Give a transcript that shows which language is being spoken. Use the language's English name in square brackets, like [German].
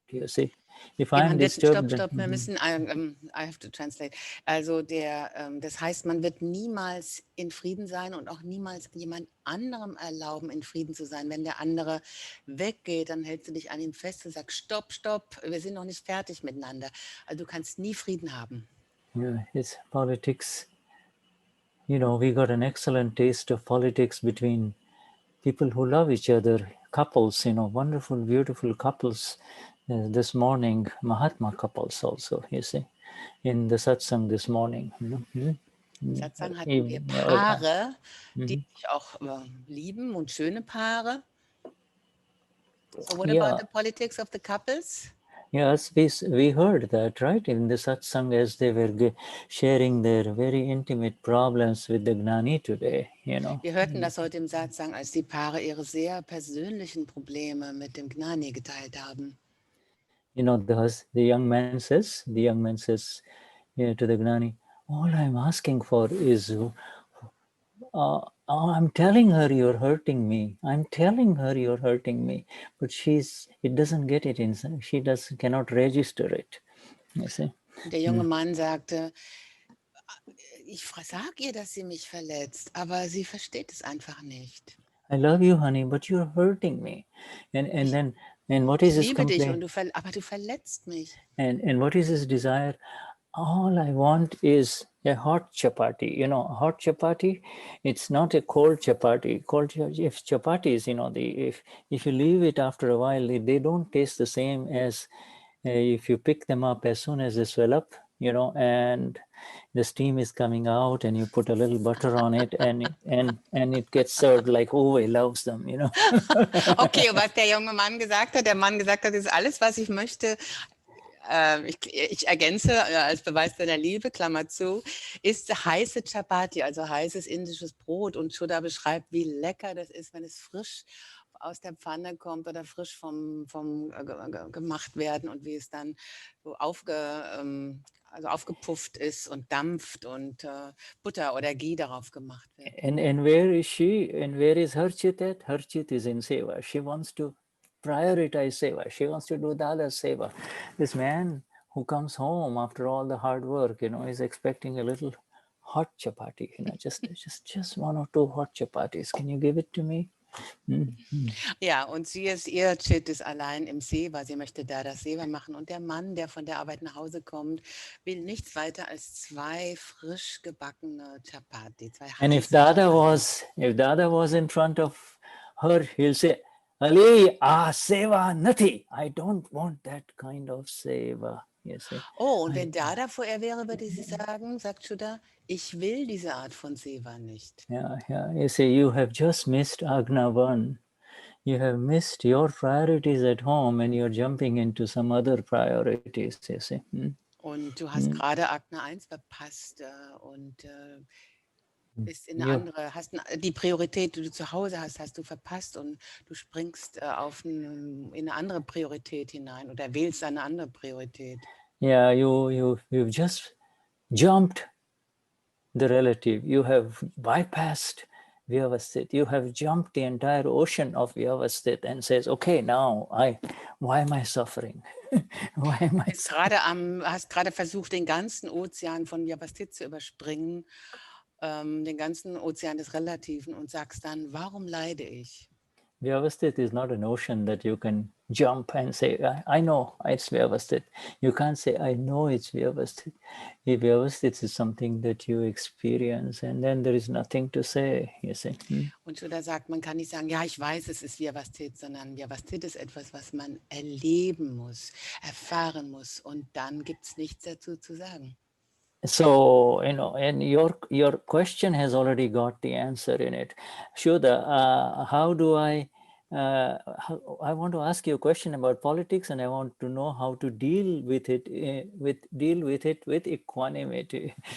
[English] You see, if Okay, I'm disturbed. [German] Stopp, wir müssen, [English] I have to translate. [German] Also das heißt, man wird niemals in Frieden sein und auch niemals jemand anderem erlauben, in Frieden zu sein. Wenn der andere weggeht, dann hältst du dich an ihm fest und sagst, stopp, wir sind noch nicht fertig miteinander. Also du kannst nie Frieden haben. [English] Yeah, it's politics. We got an excellent taste of politics between people who love each other, couples, wonderful, beautiful couples. This morning, Mahatma couples also, you see, in the Satsang this morning. [German] Satsang hatten wir Paare, die sich auch lieben und schöne Paare. [English] So what about the politics of the couples? Yes, we heard that, right, in the Satsang as they were sharing their very intimate problems with the Gnani today, [German] Wir hörten das heute im Satsang, als die Paare ihre sehr persönlichen Probleme mit dem Gnani geteilt haben. [English] The young man says to the Gnani, all I'm asking for is, I'm telling her you're hurting me. But it doesn't get it inside. She cannot register it. You see? [German] Der junge Mann sagte, ich sage ihr, dass sie mich verletzt, aber sie versteht es einfach nicht. [English] I love you, honey, but you're hurting me. And what is his complaint? [German] Aber du verletzt mich. [English] And what is his desire? All I want is a hot chapati. A hot chapati, it's not a cold chapati. If chapatis, if you leave it after a while, they don't taste the same as if you pick them up as soon as they swell up, and the steam is coming out and you put a little butter on it and it gets served like Uwe loves them, [German] Okay, was der Mann gesagt hat, ist alles, was ich möchte. Ich ergänze als Beweis deiner Liebe, Klammer zu, ist heiße Chapati, also heißes indisches Brot. Und Shuddha beschreibt, wie lecker das ist, wenn es frisch aus der Pfanne kommt oder frisch gemacht werden und wie es dann so aufgepufft ist und dampft und Butter oder Ghee darauf gemacht wird. [English] And where is she? And where is her chit at? Her chit is in seva. She wants to prioritize seva. She wants to do Dada's seva. This man who comes home after all the hard work, is expecting a little hot chapati. Just one or two hot chapatis. Can you give it to me? [German] Ja, und ihr Chit ist allein im Seva. Sie möchte da das Seva machen. Und der Mann, der von der Arbeit nach Hause kommt, will nichts weiter als 2 frisch gebackene Chapati. [English] And if Dada was in front of her, he'll say, Ali, Seva Nati. I don't want that kind of Seva. [German] Oh, und wenn Dada vor ihr wäre, würde sie sagen, sagt Shuddha, ich will diese Art von Seva nicht. [English] Yeah. You see, you have just missed Agna 1. You have missed your priorities at home and you're jumping into some other priorities, you see. [German] Und du hast gerade Agna 1 verpasst und bist in eine andere, die Priorität, die du zu Hause hast du verpasst und du springst in eine andere Priorität hinein oder wählst eine andere Priorität. [English] Yeah, you've just jumped the relative. You have bypassed Vyavasthit. You have jumped the entire ocean of Vyavasthit and says, okay, now why am I suffering? Why am I suffering? [German] Hast gerade versucht, den ganzen Ozean von Vyavasthit zu überspringen, den ganzen Ozean des Relativen und sagst dann, warum leide ich? [English] Vyavasthit is not an ocean that you can jump and say, I know it's Vyavasthit. You can't say, I know it's Vyavasthit. Vyavasthit is something that you experience, and then there is nothing to say, you see. [German] Und Shuddha sagt, man kann nicht sagen, ja, ich weiß, es ist Vyavasthit, sondern Vyavasthit ist etwas, was man erleben muss, erfahren muss, und dann gibt es nichts dazu zu sagen. [English] So, and your question has already got the answer in it. Shuddha, how do I want to ask you a question about politics, and I want to know how to deal with it with equanimity.